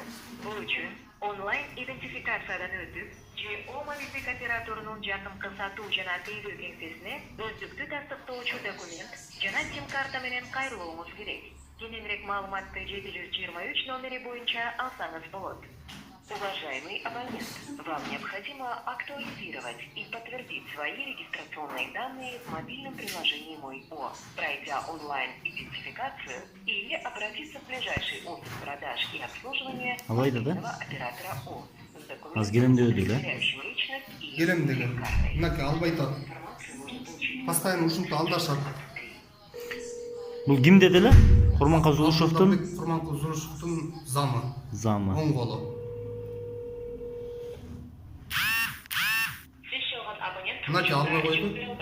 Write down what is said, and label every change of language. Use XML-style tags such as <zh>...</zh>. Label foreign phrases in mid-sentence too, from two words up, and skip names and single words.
<ky>Бул үчүн онлайн идентификациядан өтүп, ЖО мобилдик операторунун жакынкы сатуу жана тейлөө кеңсесине өздүктүү тастыктоочу документ жана сим-карта менен кайрылууңуз керек. Кененирээк маалыматты 723 номери боюнча алсаңыз болот.</ky> <ru>Уважаемый абонент, вам необходимо актуализировать и подтвердить свои регистрационные данные в мобильном приложении «Мой О», пройдя онлайн-идентификацию или обратиться в ближайший офис продаж и обслуживания мобильного оператора О с документом, удостоверяющим личность и</ru> <ky>Келем деген. Мынаке албай атат. Постоянно ушинтип алдашат. Бул ким деди эле? Курманкул Зулушевдун Курманкул Зулушевдун замы. Оң колу. Мынаке албай койду.</ky>